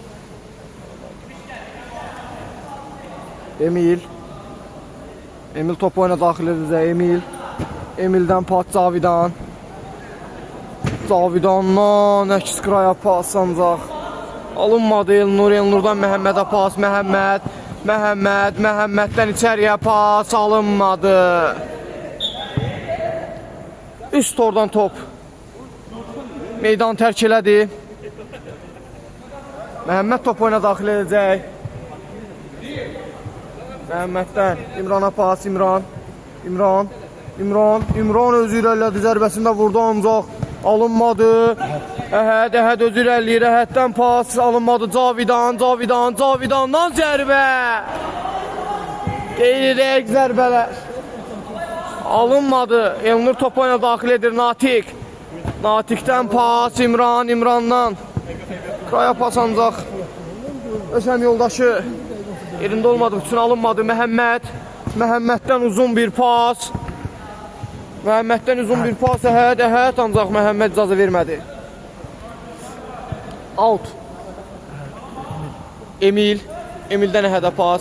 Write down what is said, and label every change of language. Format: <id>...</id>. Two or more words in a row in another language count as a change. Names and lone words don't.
<az>Emil topu oyuna daxil edir. Emildən pas Cavidandan əks qıraya pas ancaq. Alınmadı Elnurdan Məhəmmədə pas. Məhəmməddən içəriyə pas alınmadı. Üst oradan top. Meydan tərk elədi. Məhəmməd top oyuna daxil edəcək. Məhəmməddən İmrana pas. İmran özü irəlilədi, zərbəsində vurdu ancaq alınmadı. Əhəd özü irəliləyir, Əhəddən pas alınmadı. Cavidandan zərbə. Qeyri-rəq zərbələr. Alınmadı. Elnur top oyuna daxil edir. Natikdən pas İmrandan. Qıraya pas ancaq. Ösəm yoldaşı yerində olmadı, üçün alınmadı. Məhəmməddən uzun bir pas. Əhəd ancaq Məhəmməd icazə vermədi. Out. Emildən Əhədə pas.</az>